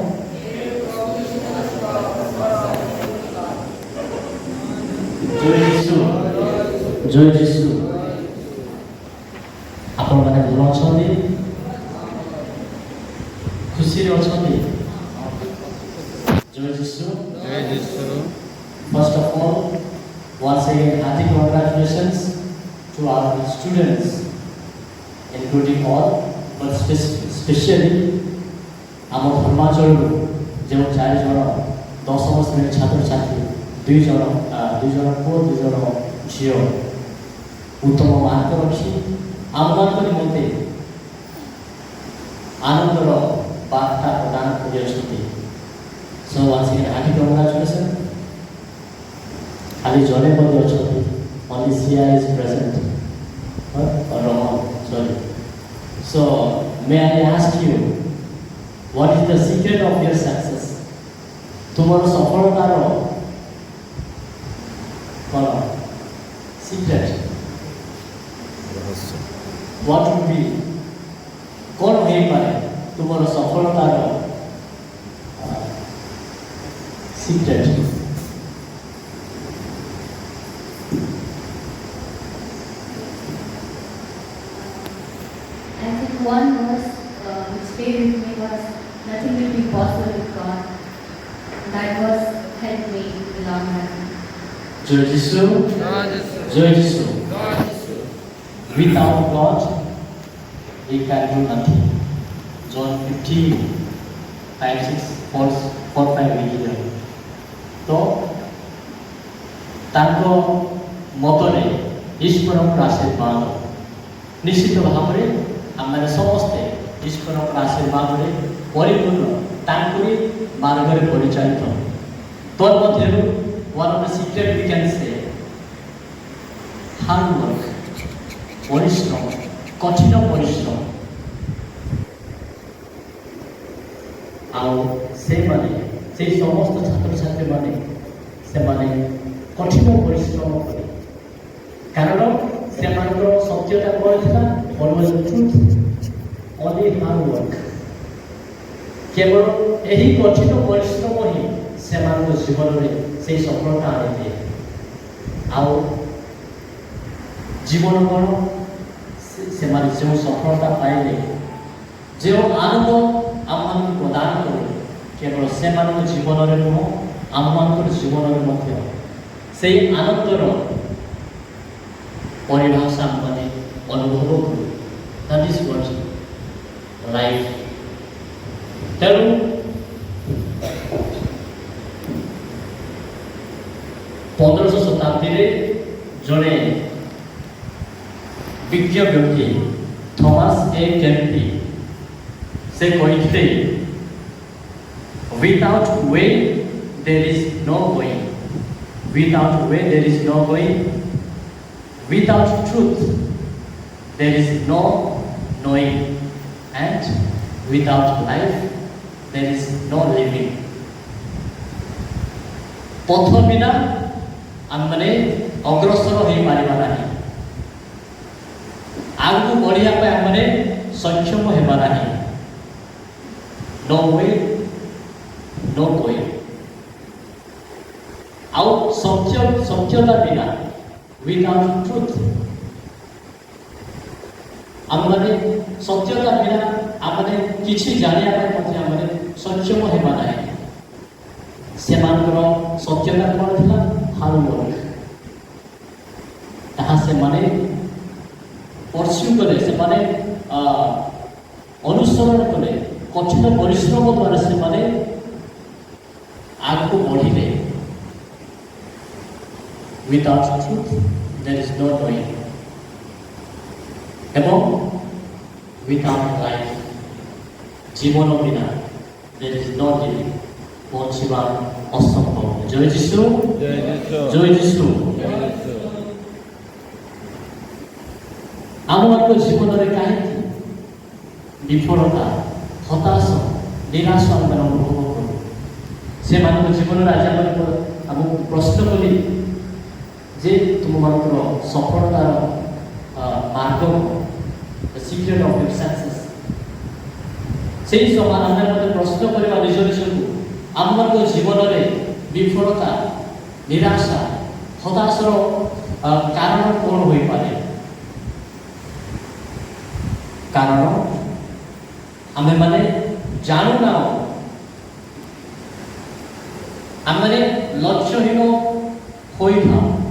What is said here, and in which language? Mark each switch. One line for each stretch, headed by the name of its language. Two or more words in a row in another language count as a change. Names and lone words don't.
Odia: ଜୟ ଯୀଶୁ, ଜୟ ଯୀଶୁ। ଆପଣମାନେ ଭଲ ଅଛନ୍ତି? ଖୁସିରେ ଅଛନ୍ତି? ଜୟ ଯୀଶୁ।
English: First of all, once again, hearty congratulations to our students, including all, but especially
Odia: ଆମ ଧର୍ମାଞ୍ଚଳରୁ ଯେଉଁ 4 ଜଣ 10ମ ଶ୍ରେଣୀ ଛାତ୍ରଛାତ୍ରୀ, 2 ଜଣ ପୁଅ 2 ଜଣ ଝିଅ ଉତ୍ତମ ମାର୍କ ରଖି ଆମମାନଙ୍କ ନିମନ୍ତେ ଆନନ୍ଦର ବାର୍ତ୍ତା ପ୍ରଦାନ କରିଅଛନ୍ତି।
English: So once again, hearty congratulations.
Odia: ଖାଲି ଜଣେ ମଧ୍ୟ ଅଛନ୍ତି,
English: only Sia is present, or Roman, sorry. So may I ask you, what is the secret of your success?
Odia: ତୁମର ସଫଳତାର କ'ଣ secret?
English: What would be?
Odia: କ'ଣ ହେଇପାରେ ତୁମର ସଫଳତାର secret?
English: I think one verse which stayed with me was, nothing will be possible with God. That verse helped me in the long run.
Odia: ଜୟ ଯୀଶୁ, ଜୟ ଯୀଶୁ।
English: Without God, we can do nothing. John 15, 5, 6, 4, 5 we hear. So,
Odia: ତାଙ୍କ ମତରେ ଈଶ୍ୱରଙ୍କର ଆଶୀର୍ବାଦ ନିଶ୍ଚିତ ଭାବରେ ଆମେ ସମସ୍ତେ ଈଶ୍ୱରଙ୍କର ଆଶୀର୍ବାଦରେ ପରିପୂର୍ଣ୍ଣ ତାଙ୍କରି ମାର୍ଗରେ ପରିଚାଳିତ।
English: ତନ୍ମଧ୍ୟରୁ one of the secret we can say hard work,
Odia: ପରିଶ୍ରମ, କଠିନ ପରିଶ୍ରମ। ଆଉ ସେମାନେ ସେଇ ସମସ୍ତ ଛାତ୍ରଛାତ୍ରୀମାନେ ସେମାନେ କଠିନ ପରିଶ୍ରମ କଲେ, କାରଣ ସେମାନଙ୍କର ସତ୍ୟତା କ'ଣ ଥିଲା?
English: only hard work।
Odia: କେବଳ ଏହି କଠିନ ପରିଶ୍ରମ ହିଁ ସେମାନଙ୍କ ଜୀବନରେ ସେଇ ସଫଳତା ଆଣିଦିଏ। ଆଉ ଜୀବନ କ'ଣ? ସେମାନେ ଯେଉଁ ସଫଳତା ପାଇଲେ, ଯେଉଁ ଆନନ୍ଦ ଆମମାନଙ୍କୁ ପ୍ରଦାନ କଲେ, କେବଳ ସେମାନଙ୍କ ଜୀବନରେ ନୁହଁ, ଆମମାନଙ୍କର ଜୀବନରେ ମଧ୍ୟ ସେଇ ଆନନ୍ଦର ପରିଭାଷା ଆମମାନେ ଅନୁଭବ କରୁ।
English: That is what life।
Odia: ତେଣୁ 15ଶ ଶତାବ୍ଦୀରେ ଜଣେ ବିଜ୍ଞ ବ୍ୟକ୍ତି ଥମାସ ଏ କେମ୍ପି ସେ କହିଥିଲେ,
English: without way there is no going, without way there is no going, without truth there is no knowing, and without life there is no living।
Odia: ପଥ ବିନା ଆମମାନେ ଅଗ୍ରସର ହୋଇପାରିବା ନାହିଁ, ଆଗକୁ ବଢ଼ିବା ପାଇଁ ଆମମାନେ ସକ୍ଷମ ହେବା ନାହିଁ।
English: No way, no going।
Odia: ଆଉ ସତ୍ୟତା ବିନା
English: without truth
Odia: ଆମମାନେ ସତ୍ୟତା ବିନା ଆମମାନେ କିଛି ଜାଣିବା ପାଇଁ ମଧ୍ୟ ଆମମାନେ ସକ୍ଷମ ହେବା ନାହିଁ। ସେମାନଙ୍କର ସତ୍ୟତା କ'ଣ ଥିଲା?
English: hard work.
Odia: ତାହା ସେମାନେ ପର୍ସ୍ୟୁ କଲେ, ସେମାନେ ଅନୁସରଣ କଲେ, କଠିନ ପରିଶ୍ରମ ଦ୍ୱାରା ସେମାନେ ଆଗକୁ ବଢ଼ିଲେ।
English: without truth there is no knowing, ଏବଂ without life
Odia: ଜୀବନ ବିନା
English: there is no living,
Odia: ବଞ୍ଚିବା ଅସମ୍ଭବ। ଜୟ ଯୀଶୁ, ଜୟ ଯୀଶୁ। ଆମମାନଙ୍କ ଜୀବନରେ କାହିଁକି ବିଫଳତା, ହତାଶ, ନିରାଶ ଆମେ ଅନୁଭବ କରୁ? ସେମାନଙ୍କ ଜୀବନରେ ଆଜି ଆମକୁ ପ୍ରଶ୍ନ କଲି ଯେ ତୁମମାନଙ୍କର ସଫଳତାର ମାର୍ଗ,
English: the secret of your success।
Odia: ସେହି ସମାନ ଆମେ ମଧ୍ୟ ପ୍ରଶ୍ନ କରିବା ନିଜ ନିଜକୁ, ଆମମାନଙ୍କ ଜୀବନରେ ବିଫଳତା, ନିରାଶା, ହତାଶର କାରଣ କ'ଣ ହୋଇପାରେ? କାରଣ ଆମେମାନେ ଜାଣୁନାହୁଁ, ଆମେମାନେ ଲକ୍ଷ୍ୟହୀନ ହୋଇଥାଉ।